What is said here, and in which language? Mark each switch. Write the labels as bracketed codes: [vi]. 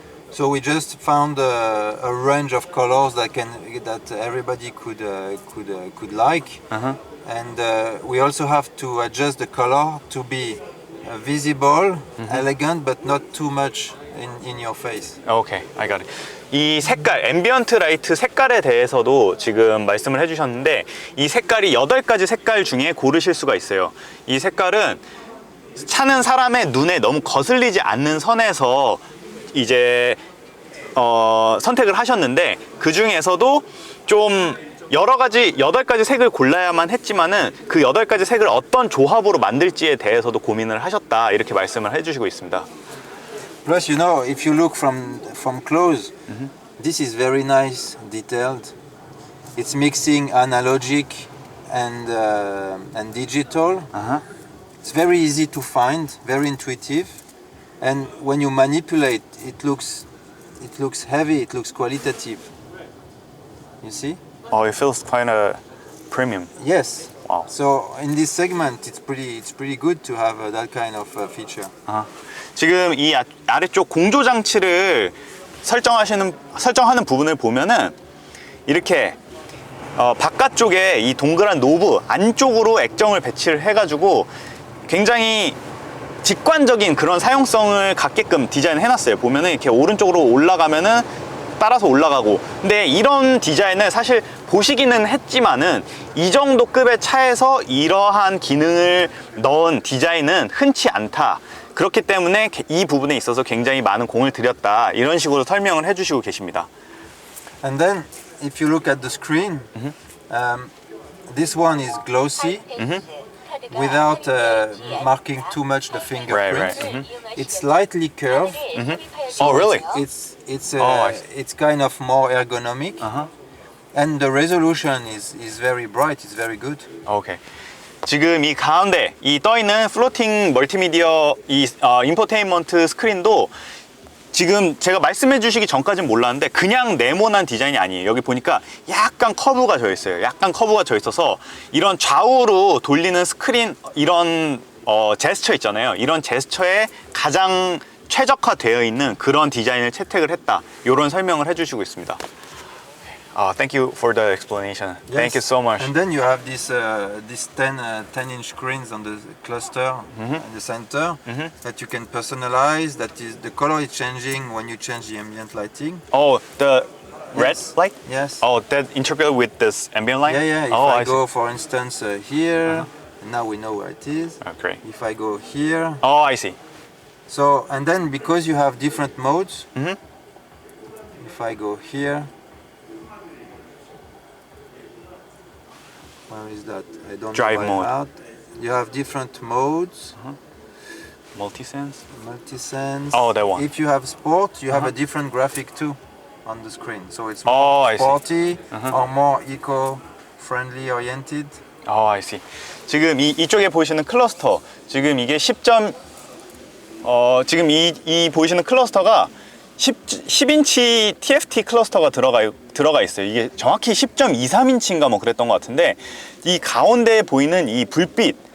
[en] So we just found a range of colors that everybody could like, and we also have to adjust the color to be visible, elegant, but not too much in your face. Okay, I got it. [ko] 이 색깔, 앰비언트 라이트 색깔에 대해서도 지금 말씀을 해주셨는데 이 색깔이 8가지 색깔 중에 고르실 수가 있어요. 이 색깔은 차는 사람의 눈에 너무 거슬리지 않는 선에서 이제 선택을 하셨는데 그 중에서도 좀 여러 가지 8가지 색을 골라야만 했지만은 그 8가지 색을 어떤 조합으로 만들지에 대해서도 고민을 하셨다 이렇게 말씀을 해주시고 있습니다. [en] Plus, you know, if you look from close, this is very nice, detailed. It's mixing analogic and digital. It's very easy to find, very intuitive, and when you manipulate, it looks heavy, it looks qualitative. You see? Oh, it feels kind of premium. Yes. Wow. So in this segment, it's pretty good to have that kind of feature. [ko] 지금 이 아래쪽 공조 장치를 설정하는 부분을 보면은 이렇게 바깥쪽에 이 동그란 노브 안쪽으로 액정을 배치를 해가지고 굉장히 직관적인 그런 사용성을 갖게끔 디자인을 해놨어요. 보면은 이렇게 오른쪽으로 올라가면은 따라서 올라가고. 근데 이런 디자인을 사실 보시기는 했지만은 이 정도 급의 차에서 이러한 기능을 넣은 디자인은 흔치 않다. 그렇기 때문에 이 부분에 있어서 굉장히 많은 공을 들였다. 이런 식으로 설명을 해주시고 계십니다. [en] And then, if you look at the screen, this one is glossy, without marking too much the fingerprint. Right. It's slightly curved. Oh, really? It's kind of more ergonomic, and the resolution is very bright. It's very good. [ko] 오케이. 지금 이 가운데 이 떠있는 플로팅 멀티미디어 이 인포테인먼트 스크린도 지금 제가 말씀해 주시기 전까지는 몰랐는데 그냥 네모난 디자인이 아니에요. 여기 보니까 약간 커브가 져 있어요. 약간 커브가 져 있어서 이런 좌우로 돌리는 스크린 이런 제스처 있잖아요. 이런 제스처에 가장 최적화되어 있는 그런 디자인을 채택을 했다. 이런 설명을 해주시고 있습니다. [en] Thank you for the explanation. Yes. Thank you so much. And then you have this 10-inch screens on the cluster in the center that you can personalize. That is, the color is changing when you change the ambient lighting. Oh, the red Yes. light? Yes. Oh, that interpret with this ambient light? Yeah. If Oh, I I see. go, for instance, here, now we know where it is. Oh, great. If I go here, Oh, I see. so and then because you have different modes, if I go here, where is that? I don't Drive know. mode. Out. You have different modes. Multi-sense? Multi-sense. Oh, that one. If you have sport, you have a different graphic too on the screen. So it's Oh, more I see. sporty or more eco-friendly oriented. I see. [ko] 지금 이쪽에 보이시는 클러스터, 지금 이게 지금 이 보이시는 클러스터가 10인치 TFT 클러스터가 들어가 있어요. 이게 정확히 10.23인치인가 뭐 그랬던 것 같은데 이 가운데에 보이는 이 불빛